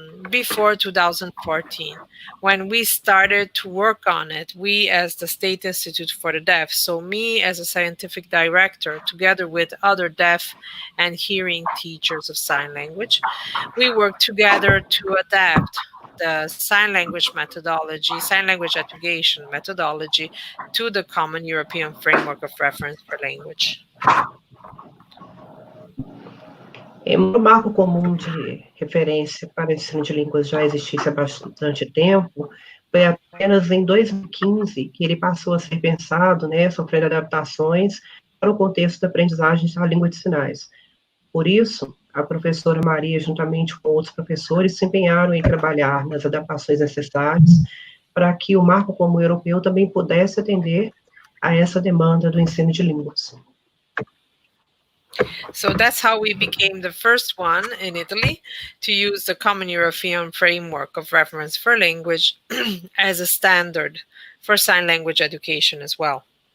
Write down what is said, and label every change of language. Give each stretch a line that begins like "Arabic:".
English: before 2014, when we started to work on it, we as the State Institute for the Deaf, so me as a scientific director, together with other deaf and hearing teachers of sign language, we worked together to adapt the sign language methodology, sign language education methodology, to the Common European Framework of Reference for Language.
Portuguese: O marco comum de referência para o ensino de línguas já existisse há bastante tempo, foi apenas em 2015 que ele passou a ser pensado, né, sofrendo adaptações para o contexto da aprendizagem da língua de sinais. Por isso, a professora Maria, juntamente com outros professores, se empenharam em trabalhar nas adaptações necessárias para que o marco comum europeu também pudesse atender a essa demanda do ensino de línguas.
English: So that's how we became the first one in Italy to use the Common European Framework of Reference for Language as a standard for sign language education as well.